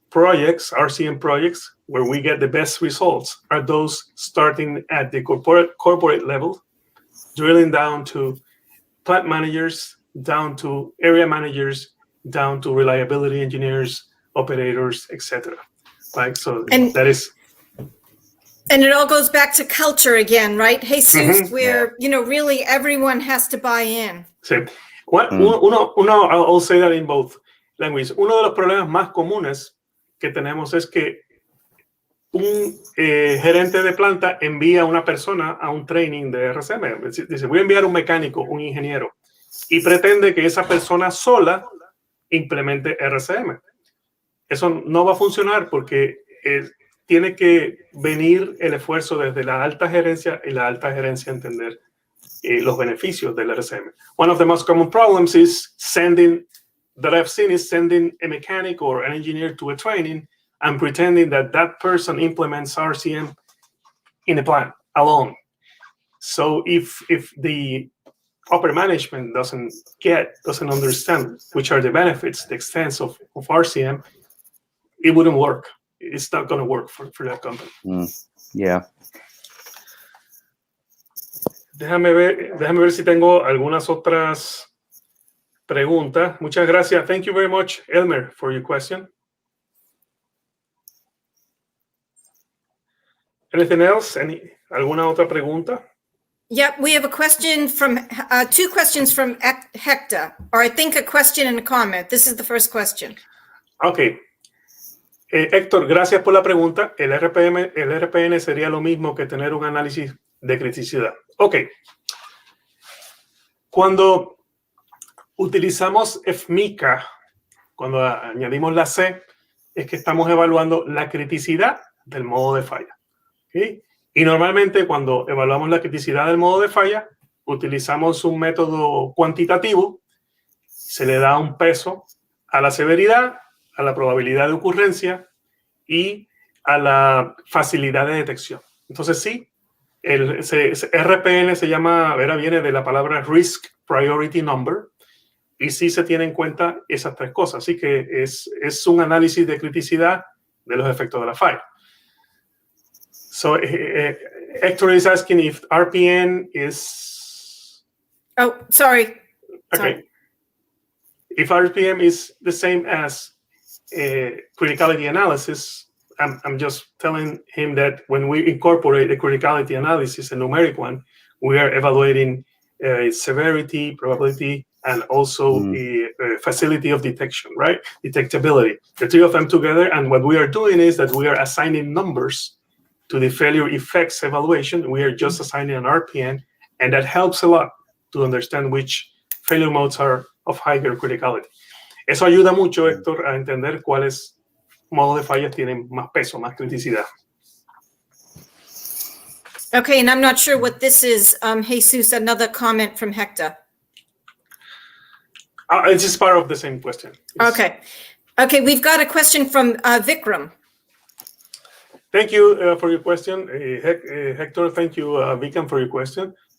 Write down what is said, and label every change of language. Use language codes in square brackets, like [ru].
[en] projects, RCM projects, where we get the best results are those starting at the corporate level, drilling down to plant managers, down to area managers, down to reliability engineers, operators, etc. Right? So that is. And it all goes back to culture again, right? Jesus, where, really everyone has to buy in. [es] Sí. [en] I'll say that in both languages. [es] Uno de los problemas más comunes que tenemos es que un gerente de planta envía a una persona a un training de RCM. Dice, voy a enviar un mecánico, un ingeniero, y pretende que esa persona sola implemente RCM. Eso no va a funcionar porque tiene que venir el esfuerzo desde la alta gerencia y la alta gerencia entender los beneficios del RCM. [en] One of the most common problems is that I've seen is sending a mechanic or an engineer to a training and pretending that that person implements RCM in a plant alone. So if the upper management doesn't understand which are the benefits, the extents of RCM, it wouldn't work. It's not going to work for that company. Yeah. [es] Déjame ver si tengo algunas otras preguntas. Muchas gracias. [en] Thank you very much, Elmer, for your question. Anything else? [es] ¿Alguna otra pregunta? [en] Yep, we have a question from, two questions from Hector, or I think a question and a comment. This is the first question. Okay. [es] Héctor, gracias por la pregunta. El RPN sería lo mismo que tener un análisis de criticidad. Ok. Cuando utilizamos FMEA, cuando añadimos la C, es que estamos evaluando la criticidad del modo de falla. ¿Okay? Y normalmente cuando evaluamos la criticidad del modo de falla, utilizamos un método cuantitativo, se le da un peso a la severidad, a la probabilidad de ocurrencia y a la facilidad de detección. Entonces sí, el RPN viene de la palabra Risk Priority Number, y sí se tiene en cuenta esas tres cosas. Así que es un análisis de criticidad de los efectos de la falla. [en] So Hector is asking if RPN is... Oh, sorry. Okay. Sorry. If RPM is the same as criticality analysis, I'm just telling him that when we incorporate a criticality analysis, a numeric one, we are evaluating severity, probability, and also the facility of detection, right? Detectability. The three of them together, and what we are doing is that we are assigning numbers to the failure effects evaluation. We are just assigning an RPN, and that helps a lot to understand which failure modes are of higher criticality. [es] Eso ayuda mucho, Héctor, a entender cuáles modos de fallas tienen más peso, más criticidad. [en] Okay, and I'm not sure what this is, Jesus, another comment from Hector. It's just part of the same question. Okay. Okay, we've got a question from Vikram. Thank you for your question, Hector. Thank you, Vikram, for your question.